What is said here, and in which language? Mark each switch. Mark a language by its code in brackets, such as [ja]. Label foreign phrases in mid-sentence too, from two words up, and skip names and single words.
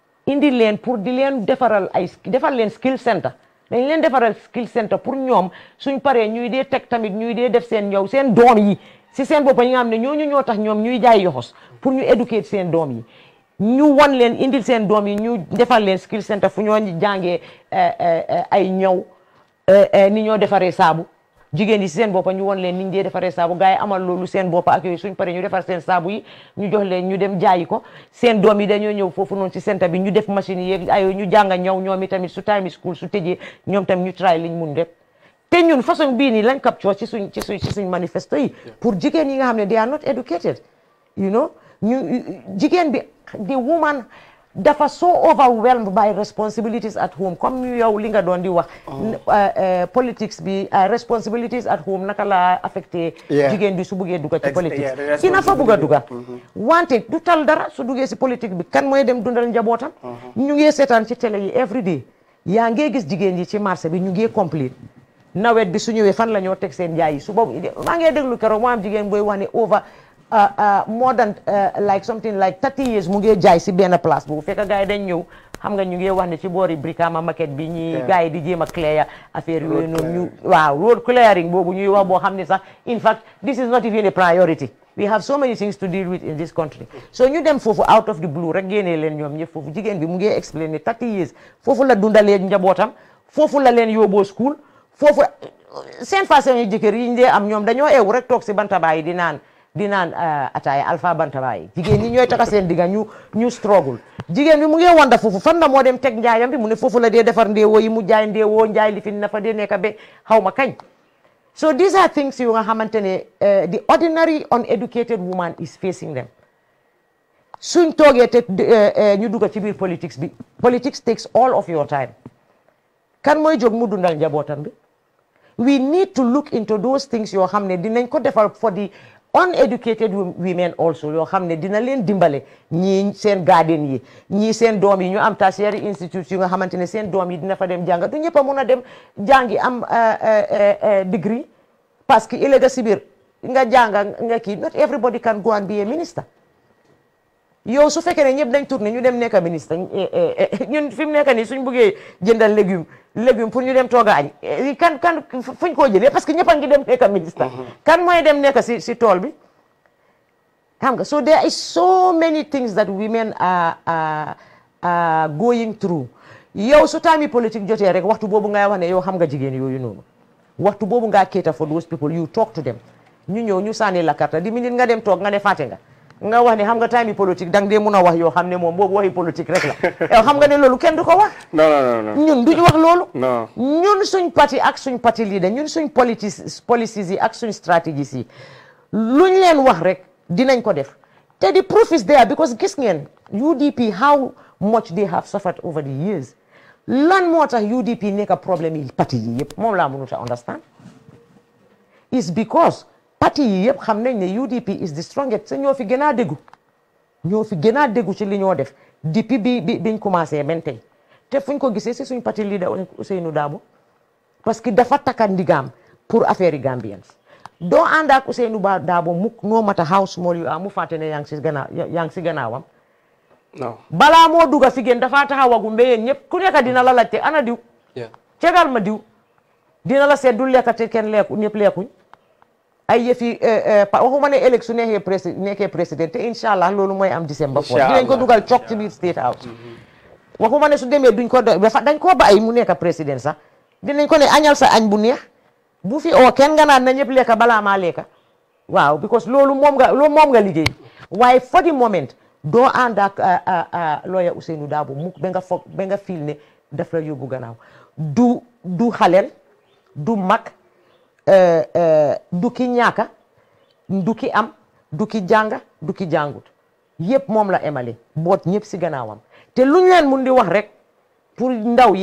[wo] indi leen pour di leen defal leen [en] skill center [wo] dañ leen defaral [en] skill center [wo] pour ñoom suñ paree ñuy dee teg tamit ñuy dee def seen ñëw seen doom yi si seen bopp ñi nga xam ne ñooñu ñoo tax ñoom ñuy jaay yoxos pour ñu éduquer seen doom yi ñu wan leen indil seen doom yi ñu defal leen [en] skill center [wo] fu ñoo jàngee ay ñëw ni ñoo defaree saabu jigéen yi si seen bopp ñu won leen niñ dee defaree saabu gars yi amal loolu seen bopp ak yooyu suñ paree ñu defar seen saabu yi ñu jox leen ñu dem jaayi ko seen doom yi dañoo ñëw foofu noonu si centre bi ñu def machine yi ay ñu jànga ñëw ñoom i tamit su [en] time school [wo] su tëjee ñoom tamit ñu try liñ mun rek te ñun façon bii nii lañ capture ci suñ manifesto yi pour jigéen yi nga xam ne [en] they are not educated you know [wo] ñu jigéen bi [en] the woman [wo] dafa [en] so overwhelmed by responsibilities at home [wo] comme ñu yow li nga doon di wax politics bi [en] responsibilities at home [wo] naka la affecté jigéen bi su buggee dugga ci politique ina fa bugga dugga wante du tal dara su duggee si politique bi kan mooy dem dundal njabootam ñu ngi seetaan ci télé yi [en] every day [wo] yaa ngee gis jigéen yi ci marché bi ñu ngi complain nawet bi su ñëwee fan la ñoo teg seen jaay yi su boobu maa ngi déglu keroog moo am jigéen booy wax ne [en] over more than like something like 30 years [wo] mu ngi jaay si benn place boobu fekk gars yi dañ ñëw xam nga ñu ngi wax ne ci boori Brikama market bi ñi gars yi di jéem a clear affaire yooyu noonu ñu waaw [en] road clearing [wo] boobu ñuy wax boo xam ne sax [en] in fact this is not even a priority we have so many things to deal with in this country so [wo] ñu dem foofu [en] out of the blue [wo] rek génnee leen ñoom ñëpp foofu jigéen bi mu ngi [en] explain [wo] ne 30 years foofu la dundalee njabootam foofu la leen yóbboo school foofu seen façon yu jëkkër yi ñu dee am ñoom dañoo eew rek toog si bantabaay di naan ataaya alpha bantabaay jigéen ñi ñooy taka seen digga ñu struggle jigéen bi mu ngi wanda foofu fan la moo dem teg njaayam bi mu ne foofu la dee defar ndeewoo yi mu jaay ndeewoo njaay li fi na fa dee nekk ba xaw ma kañ [en] so these are things [wo] yu nga xamante ne [en] the ordinary uneducated woman is facing them [wo] suñ toogee te ñu dugga ci biir politics bi [en] politics takes all of your time [wo] kan mooy jóg mu dundal njabootam bi [en] we need to look into those things [wo] yoo xam ne dinañ ko defal [en] for the uneducated women also [wo] yoo xam ne dina leen dimbale ñii seen garden yi ñii seen doom yi ñu am [en] tertiary institute [wo] yu nga xamante ne seen doom yi dina fa dem jàng du ñëpp a mun a dem jàngi am degree [fr] parce que [wo] ëllëg si biir nga jànga nga kii [en] not everybody can go and be a minister [wo] yow su fekkee ne ñëpp dañ tourné ñu dem nekk ministre ñun fi mu nekk nii suñ bëggee jëndal [fr] légume pour [wo] ñu dem tooga añ kan fuñ koo jëlee [fr] parce que [wo] ñëpp a ngi dem nekk ministre kan mooy dem nekk si tool bi xam nga [en] so there is so many things that women are going through [wo] yow su taami politique jotee rek waxtu boobu ngay wax ne yow xam nga jigéen yooyu noonu waxtu boobu ngaa [en] cater for those people you talk to them [wo] ñu ñëw ñu sànni [fr] la carte [wo] di minute nga dem toog nga ne fàtte nga wax ne xam nga time politique dang dee mun a wax yoo xam ne moom boobu waxi politique rek la yow xam nga ne loolu kenn du ko wax non ñun duñu wax loolu ñun suñ parti ak suñ parti leader ñun suñ policies yi ak suñ strategies yi luñ leen wax rek dinañ ko def te [en] the proof is there because [wo] gis ngeen UDP [en] how much they have suffered over the years [wo] lan moo tax UDP nekk problème yi parti yi yëpp moom laa mënut a [en] understand is because [wo] parti yi yëpp xam nañ ne UDP [en] is the strongest [wo] te ñoo fi gën a déggu ci li ñoo def depuis biñ commencé ben tey te fuñ ko gisee si suñ parti leader Ousainou Darboe parce que dafa takka ndigaam pour affaire yi Gambians doo ànd ak Ousainou Darboe mukk [en] no matter how small you [wo] are mu fàtte ne yaa ngi si gannaawam balaa moo dugga fi gën dafa taxawagu mbéyeen ñëpp ku nekk dina la laajte ana diw cegal ma diw dina la seet du lekk te kenn lekku ñëpp lekkuñ ay yëfi waxuma ne élection nekkee président te [ar] إن شاء الله [wo] loolu mooy am décembre foofu dinañ ko dugal cok ci biir State House waxuma ne su demee duñ ko dañ koo ba ay mu nekk président sax dinañ ko ne añal sa añ bu neex bu fi oo kenn nga naan na ñëpp lekka balaa maa lekka waaw because loolu moom nga liggéey waaye [en] for the moment [wo] doo ànd ak lawyer Ousainou Darboe mukk ba nga feel ne daf la yóbbu gannaaw du xaleel du mag du ki ñaaka du ki am du ki jànga du ki jàngut yëpp moom la emale boot ñëpp si gannaawam te luñ leen mun di wax rek pour ndaw yi